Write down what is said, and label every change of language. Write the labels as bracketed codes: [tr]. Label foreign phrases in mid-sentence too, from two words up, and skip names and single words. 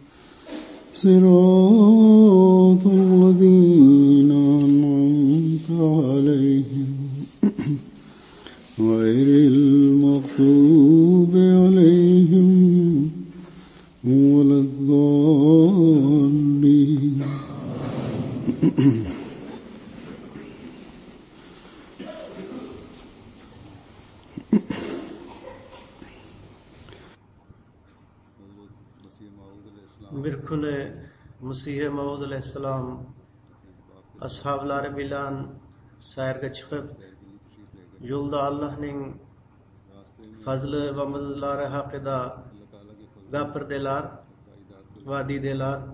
[ar] صراط الذين أنعمت عليهم غير المغضوب عليهم ولا الضالين. [uz] Bir kuni Musiha Maud alayhissalom ashablari bilan sayrga chiqib, yo'lda Allohning fazli va madadlari haqida gapirdilar va dedilar.